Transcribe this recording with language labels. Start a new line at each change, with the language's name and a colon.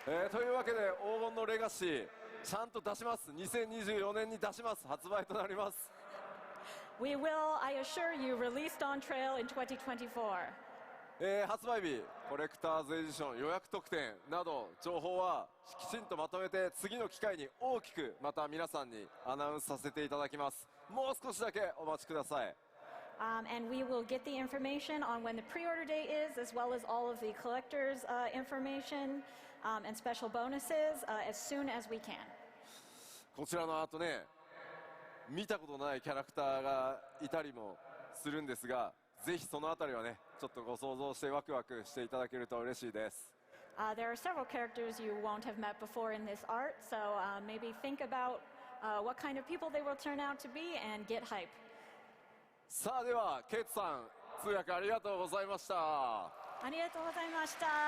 Japanese: というわけで黄金のレガシーちゃんと出します。 2024年に出します。発売となります。
English: We will, I assure you, released on trail in 2024.
Japanese: 発売日、コレクターズエディション予約特典など情報はきちんとまとめて次の機会に大きくまた皆さんにアナウンスさせていただきます。もう少しだけお待ちください。
English: And we will get the information on when the pre-order date is, as well as all of the collectors' information and special bonuses as soon as we can.
Japanese: こちらの後ね、見たことないキャラクターがいたりもするんですが、ぜひそのあたりはね、ちょっとご想像してワクワクしていただけると嬉しいです。
English: There are several characters you won't have met before in this art, so maybe think about what kind of people they will turn out to be and get hype.
Japanese: さあではケイトさん通訳ありがとうございました。ありがとうございました。